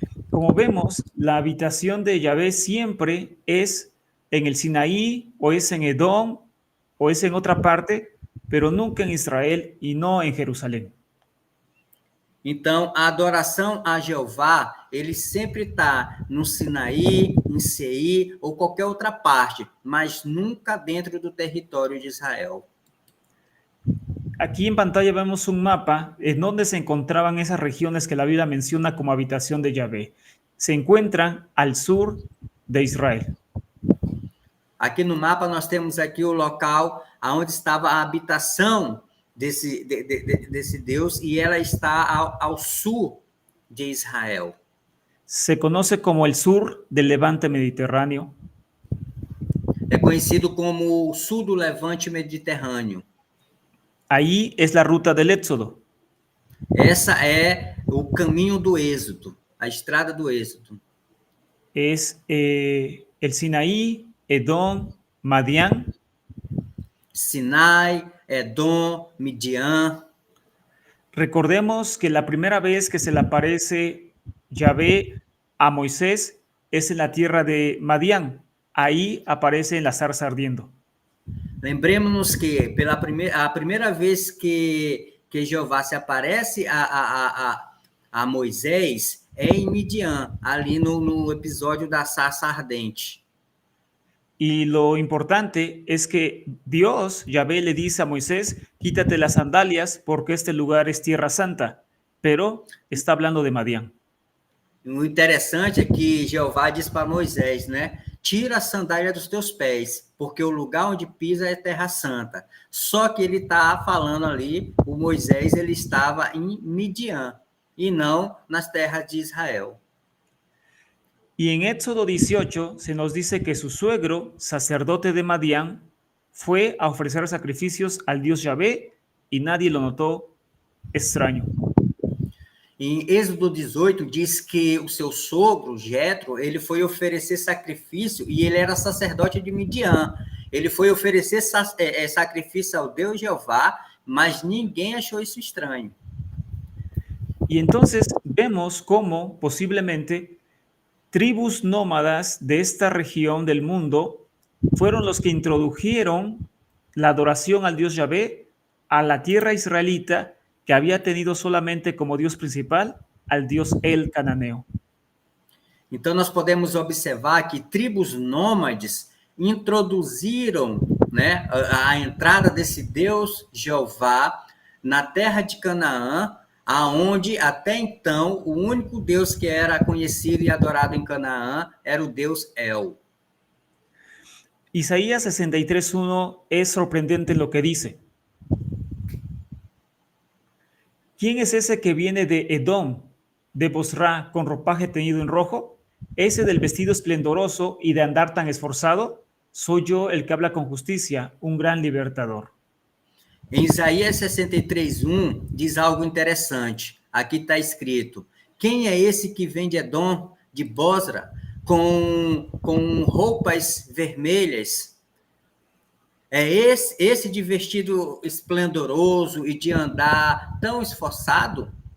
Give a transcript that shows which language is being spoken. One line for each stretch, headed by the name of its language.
Spanish: Como vemos, la habitación de Yahvé siempre es en el Sinaí, o es en Edom, o es en otra parte, pero nunca en Israel y no en Jerusalén.
Portuguese: Então, a adoração a Jeová, ele sempre está no Sinaí, em Seir ou qualquer outra parte, mas nunca dentro do território de Israel.
Spanish: Aquí en pantalla vemos un mapa en donde se encontraban esas regiones que la Biblia menciona como habitación de Yahvé. Se encuentran al sur de Israel.
Portuguese: Aqui no mapa nós temos aqui o local onde estava a habitação desse Deus e ela está ao sul de Israel.
Spanish: Se conoce como el sur del levante mediterráneo.
Portuguese: É conhecido como o sul do levante mediterrâneo.
Spanish: Ahí es la ruta del Éxodo.
Portuguese: Essa é o caminho do Êxodo, a estrada do Êxodo.
Spanish: Es el Sinaí, Edom, Madián.
Portuguese: Sinai, Edom, Midian.
Spanish: Recordemos que la primera vez que se le aparece Yahvé a Moisés es en la tierra de Madián. Ahí aparece en la zarza ardiendo.
Portuguese: Lembremos-nos que a primeira vez que Jeová se aparece a Moisés é em Midian, ali no episódio da sarça ardente.
Spanish: Y lo importante es que Dios, Yahvé, le dice a Moisés, quítate las sandalias porque este lugar es tierra santa, pero está hablando de Madián.
Portuguese: O interessante é que Jeová diz para Moisés, né? Tira a sandália dos teus pés, porque o lugar onde pisa é terra santa. Só que ele está falando ali, o Moisés, ele estava em Midian, e não nas terras de Israel.
Spanish: Y en Éxodo 18 se nos dice que su suegro, sacerdote de Madián, fue a ofrecer sacrificios al Dios Yahvé y nadie lo notó extraño.
Portuguese: Em Êxodo 18 diz que o seu sogro, Jetro, ele foi oferecer sacrifício e ele era sacerdote de Midian. Ele foi oferecer sacrifício ao Deus Jeová, mas ninguém achou isso estranho.
Spanish: Y entonces vemos cómo posiblemente tribus nómadas de esta región del mundo fueron los que introdujeron la adoración al Dios Yahvé a la tierra israelita, que había tenido solamente como Dios principal al Dios El Cananeo.
Portuguese: Então, nós podemos observar que tribos nômades introduziram, né, a entrada desse Deus Jeová na terra de Canaã, aonde até então o único Deus que era conhecido e adorado em Canaã era o Deus El.
Spanish: Isaías 63:1 es sorprendente lo que dice. ¿Quién es ese que viene de Edom, de Bosra, con ropaje teñido en rojo? ¿Ese del vestido esplendoroso y de andar tan esforzado? Soy yo el que habla con justicia, un gran libertador.
Portuguese: Em Isaías 63:1 diz algo interessante. Aqui está escrito: quem é esse que vem de Edom, de Bosra, com roupas vermelhas? É esse de vestido esplendoroso e de andar tão esforçado?